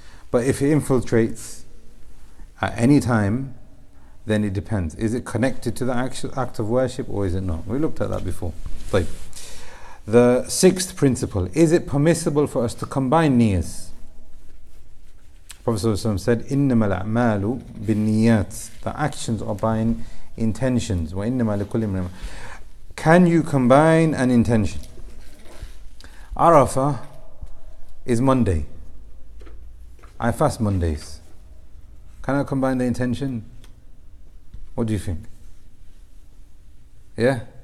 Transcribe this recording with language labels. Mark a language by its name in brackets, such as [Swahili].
[English] But if it infiltrates at any time, then it depends. Is it connected to the actual act of worship or is it not? We looked at that before. Right. The sixth principle, is it permissible for us to combine niyyahs? Prophet ﷺ said, [Arabic] إِنَّمَا الْأَعْمَالُ بِالنِّيَّاتِ. [English] The actions are by intentions. [Arabic] وَإِنَّمَا لِكُلِّ امْرِئٍ. [English] Can you combine an intention? Arafah is Monday. I fast Mondays. Can I combine the intention? What do you think? Yeah?